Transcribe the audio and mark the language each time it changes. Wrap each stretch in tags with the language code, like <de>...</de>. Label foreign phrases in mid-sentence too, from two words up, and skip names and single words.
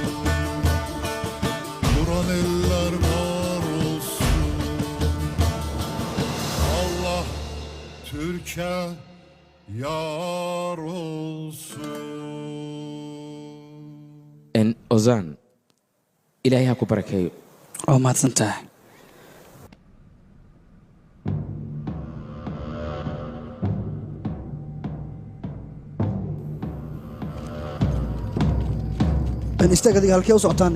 <tr>Duran eller var olsun. Allah Türkiye yar olsun. Ozan,</tr> <so>ilaahay ha ku barakeeyo. oo mahadsan tahay istaag adiga halkee u socotaane</so>